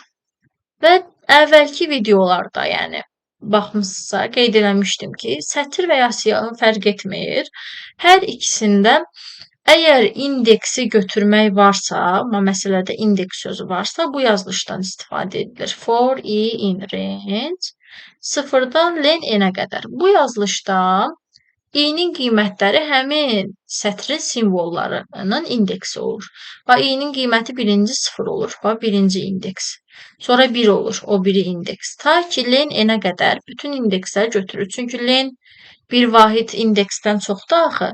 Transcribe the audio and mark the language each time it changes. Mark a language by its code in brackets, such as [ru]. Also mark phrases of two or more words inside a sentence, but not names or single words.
[az] Və əvvəlki videolarda, yəni baxmısınızsa, qeyd eləmişdim ki, sətir və ya siyahı fərq etmir. Hər ikisində əgər indeksi götürmək varsa, məsələdə indeks sözü varsa, bu yazılışdan istifadə edilir. [en] For i in range [az] 0-dan len n-ə qədər. Bu yazılışda i-nin qiymətləri həmin sətrin simvollarının indeksi olur. I-nin qiyməti birinci 0 olur. Birinci indeks. Sonra 1 olur. O biri indeks. Ta ki len n-ə qədər bütün indeksləri götürür. Çünki len bir vahid indeksdən çoxdur axı.